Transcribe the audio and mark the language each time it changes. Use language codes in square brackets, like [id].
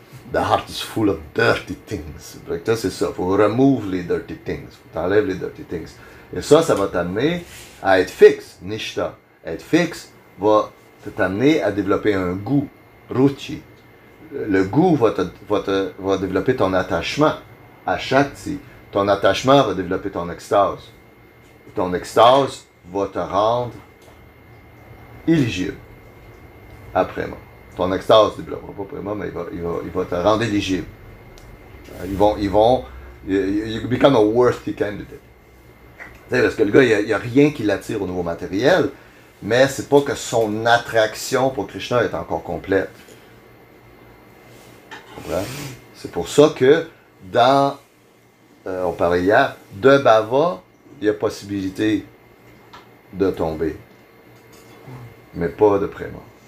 [en] The heart is full of dirty things. [fr] Donc, ça, c'est ça. Il faut remove les [en] dirty things. [fr] Il faut t'enlèves les dirty things. Et ça va t'amener à être fixe, nishta. Être fixe va t'amener à développer un goût, ruchi. Le goût va développer ton attachement à Shakti. Ton attachement va développer ton extase. Ton extase va te rendre éligible après moi. ton extase ne développera pas Prema, mais il va te rendre éligible. [en] You become a worthy candidate. [fr] Parce que le gars, il n'y a rien qui l'attire au niveau matériel, mais c'est pas que son attraction pour Krishna est encore complète. C'est pour ça que dans, on parlait hier, de Bhava, il y a possibilité de tomber, mais pas de Prema.